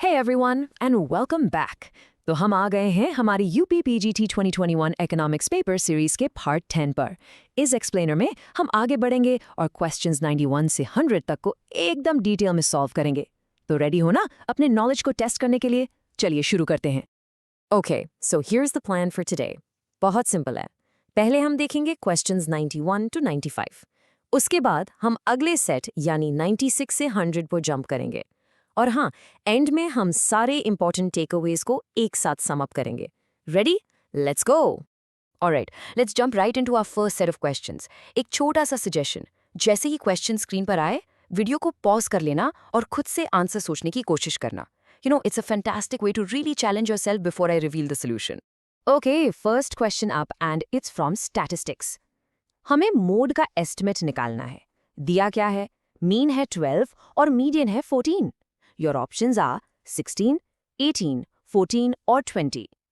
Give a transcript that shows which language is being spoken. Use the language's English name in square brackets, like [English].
[English] Hey everyone and welcome back. [Hindi] तो हम आ गए हैं हमारी UP PGT 2021 economics paper series के पार्ट 10 पर। इस एक्सप्लेनर में हम आगे बढ़ेंगे और क्वेश्चंस 91 से 100 तक को एकदम डिटेल में सॉल्व करेंगे। तो रेडी हो ना अपने नॉलेज को टेस्ट करने के लिए? चलिए शुरू करते हैं। [English] Okay, so here's the plan for today. [Hindi] बहुत सिंपल है। पहले हम देखेंगे क्वेश्चंस 91 टू 95। उसके बाद हम अगले सेट यानी 96 से 100 पर जंप करेंगे। और हाँ, एंड में हम सारे इंपॉर्टेंट टेकअवेज को एक साथ सम अप करेंगे। Ready? [English] Let's go. Alright, let's jump right into our first set of questions. [Hindi] एक छोटा सा सजेशन, जैसे ही क्वेश्चन स्क्रीन पर आए, वीडियो को पॉज कर लेना और खुद से आंसर सोचने की कोशिश करना। [English] It's a fantastic way to really challenge yourself before I reveal the solution. Okay, first question up and it's from statistics. [Hindi] हमें मोड का एस्टिमेट निकालना है। दिया क्या है? मीन है 12 और मीडियन है 14। [English] Your options are 16, 18, 14 और 20.